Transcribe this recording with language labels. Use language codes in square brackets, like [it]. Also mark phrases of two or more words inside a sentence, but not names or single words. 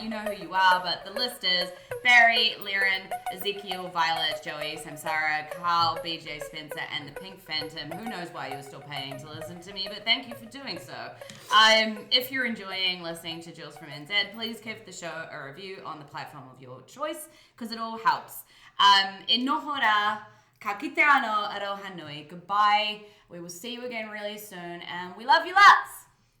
[en] You know who you are, but the list is Barry, Liren, Ezekiel, Violet, Joey, Samsara, Carl, BJ Spencer, and the Pink Phantom. Who knows why you're still paying to listen to me, but thank you for doing so. If you're enjoying listening to Jules from NZ, please give the show a review on the platform of your choice, because it all helps. [mi] E noho rā, ka kite anō, aroha nui. [en] Goodbye. We will see you again really soon, and we love you lots.